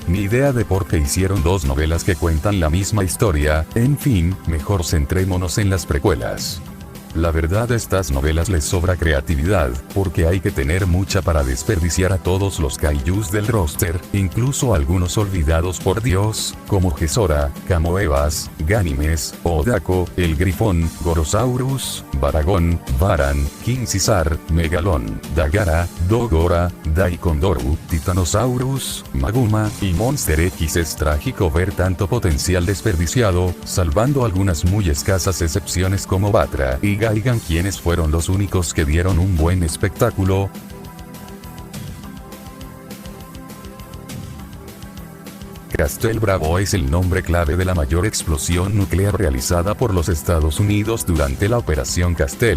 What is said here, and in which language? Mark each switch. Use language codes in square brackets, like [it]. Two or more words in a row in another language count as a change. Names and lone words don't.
[es] Ni idea de por qué hicieron 2 novelas que cuentan la misma historia. En fin, mejor centrémonos en las precuelas. La verdad, a estas novelas les sobra creatividad, porque hay que tener mucha para desperdiciar a todos los kaijus del roster, incluso algunos olvidados por Dios, como Gesora, Camoebas, Ganimes, Odako, el Grifón, Gorosaurus, Baragon, Varan, King Caesar, Megalon, Dagara, Dogora, Daikondoru, Titanosaurus, Maguma y Monster X. Es trágico ver tanto potencial desperdiciado, salvando algunas muy escasas excepciones como Batra y Gaigan, quienes fueron los únicos que dieron un buen espectáculo. Castle Bravo es el nombre clave de la mayor explosión nuclear realizada por los Estados Unidos durante la Operación Castle.